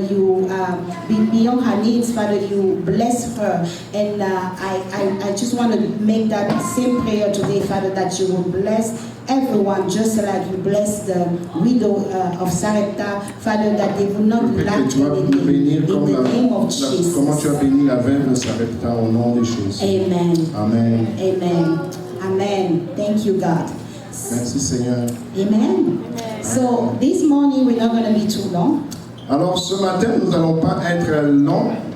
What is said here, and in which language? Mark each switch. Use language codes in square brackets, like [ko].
[en] Beyond her needs, Father. You bless her, and I just want to make that same prayer today, Father, that you will bless everyone, just like you bless the widow of Sarepta, Father, that they will not lack anything in the name of Jesus. [fr] Comment tu as béni la veuve de Sarepta au nom de Jésus. Amen. Amen. [en] Amen. Amen. Thank you, God. [fr] Merci Seigneur. Amen. [en] So this morning we're not going to be too long. [fr] Alors ce matin, nous n'allons pas être longs.